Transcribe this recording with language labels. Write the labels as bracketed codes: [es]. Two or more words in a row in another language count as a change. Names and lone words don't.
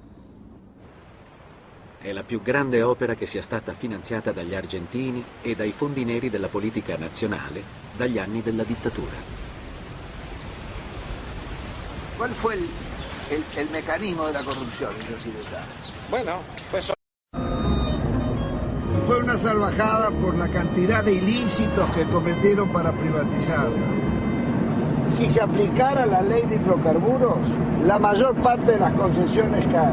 [it] È la più grande opera che sia stata finanziata dagli argentini e dai fondi neri della politica nazionale dagli anni della dittatura. [es] ¿Cuál fue el mecanismo de la corrupción en Jaciretá? Bueno, pues... Fue una salvajada por la cantidad de ilícitos que cometieron para privatizarla. Si se aplicara la ley de hidrocarburos, la mayor parte de las concesiones caen.